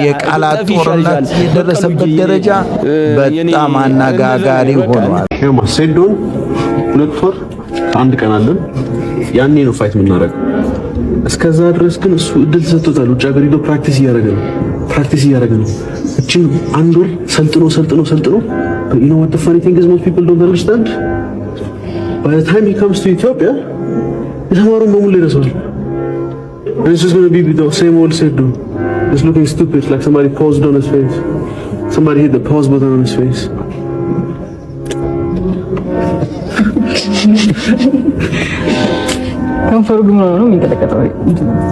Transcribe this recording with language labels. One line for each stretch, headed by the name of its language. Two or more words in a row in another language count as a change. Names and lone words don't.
Amharic: የቃላት ጦርነት የደረሰበት ደረጃ በጣም አነጋጋሪ ሆኗል። ሰይዶን 2 ወር 1 ቀን አለን። ያኔ ነው ፋይት የምናደርገው። እስከዛ ድረስ ግን እሱ እድል ተሰጥቶታል። ውጭ ሀገር ሄዶ ፕራክቲስ እያደረገ ነው። እቺን 1 ወር ሰልጥኖ
English: you know what the funny thing is, most people don't understand, by the time he comes to Ethiopia
Amharic: የተማሩን በሙሉ ይረሳል።
English: and it's just going to be the same old Seydou, just looking stupid, like somebody paused on his face, somebody hit the pause button on his face.
Amharic: ከንፈሩ ግን ነው የሚንቀጠቀጠው።